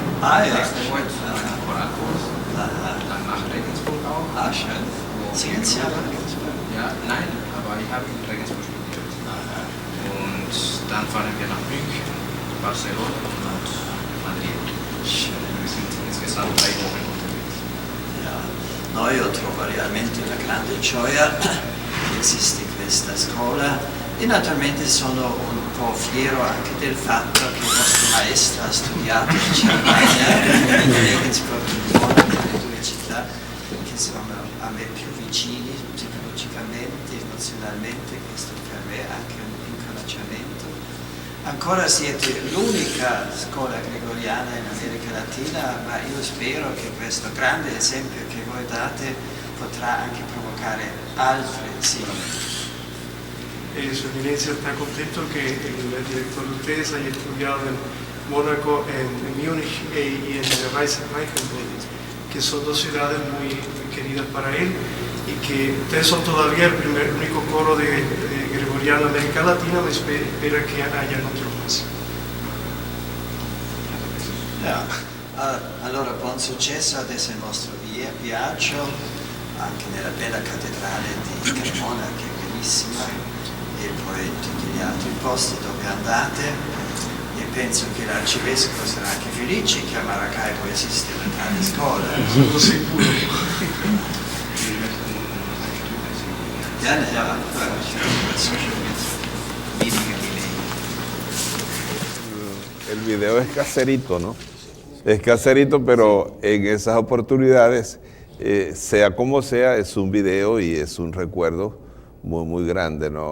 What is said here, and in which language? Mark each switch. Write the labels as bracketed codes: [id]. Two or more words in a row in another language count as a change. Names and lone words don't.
[de] Nächste Woche zu einem Choralkurs. Dann nach Regensburg auch. Schön. Singen Sie aber Regensburg? Ja, nein, aber ich habe in Regensburg studiert. Und dann fahren wir nach München, Barcelona und Madrid. Schön. Wir sind insgesamt 3 Wochen unterwegs. Ja, [it] no, io trovo realmente una grande gioia che esiste questa scuola e naturalmente sono un po' fiero anche del fatto che il nostro maestro ha studiato in Germania, in Regensburg, nelle due città che sono a me più vicini psicologicamente, emozionalmente, questo per me è anche un incoraggiamento. Ancora siete l'unica scuola gregoriana in America Latina, ma io spero che questo grande esempio che voi date potrà anche provocare altre simili. [es] Su Eminencia está contento que el director de ustedes haya estudiado en Mónaco, en Múnich y en Reichenburg, que son dos ciudades muy queridas para él y que ustedes son todavía el único coro de gregoriano de América Latina, ma espera que hayan otro más. [it] Allora buon successo adesso il nostro viaggio anche nella bella cattedrale di Cremona che è bellissima e poi tutti gli altri posti dove andate e penso che l'arcivescovo sarà anche felice che a Maracaibo esiste una tale scuola. Sono sicuro. [es] El video es caserito, ¿no? Es caserito, pero en esas oportunidades, sea como sea, es un video y es un recuerdo muy, muy grande, ¿no?